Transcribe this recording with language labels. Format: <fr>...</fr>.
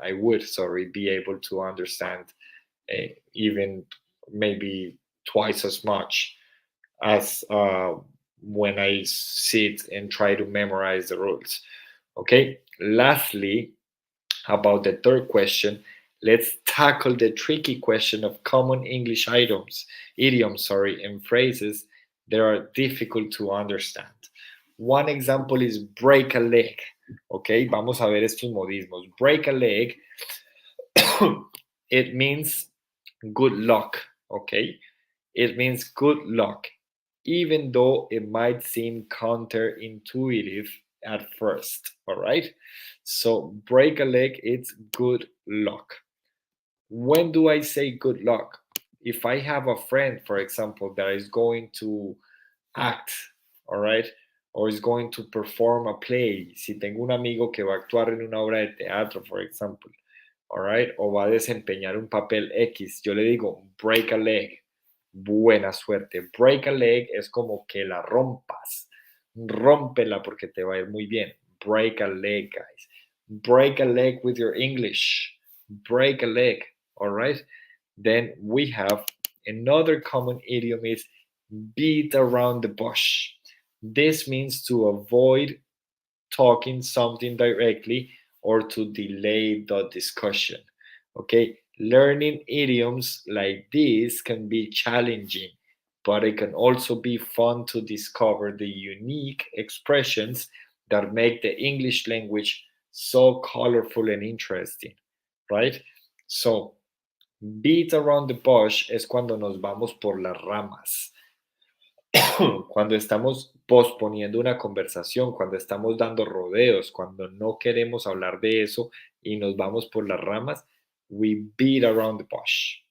<en>I would, sorry, be able to understand even maybe twice as much as when I sit and try to memorize the rules. Okay, lastly, about the third question, let's tackle the tricky question of common English idioms, sorry, and phrases that are difficult to understand. One example is break a leg.</en> <es>Okay, vamos a ver estos modismos.</es> <en>Break a leg, it means good luck. Okay, it means good luck, even though it might seem counterintuitive at first. All right, so break a leg, it's good luck. When do I say good luck? If I have a friend, for example, that is going to act, all right, or is going to perform a play,</en> <es>si tengo un amigo que va a actuar en una obra de teatro,</es> <en>for example, all right,</en> <es>o va a desempeñar un papel X, yo le digo</es> <en>break a leg,</en> <es>buena suerte.</es> <en>Break a leg</en> <es>es como que la rompas, rómpela porque te va a ir muy bien.</es> <en>Break a leg, guys. Break a leg with your English. Break a leg, all right? Then we have another common idiom is beat around the bush. This means to avoid talking something directly or to delay the discussion. Okay, learning idioms like this can be challenging, but it can also be fun to discover the unique expressions that make the English language so colorful and interesting, right? So, beat around the bush</en> <es>es cuando nos vamos por las ramas. Cuando estamos posponiendo una conversación, cuando estamos dando rodeos, cuando no queremos hablar de eso y nos vamos por las ramas,</es> <en>we beat around the bush.</en>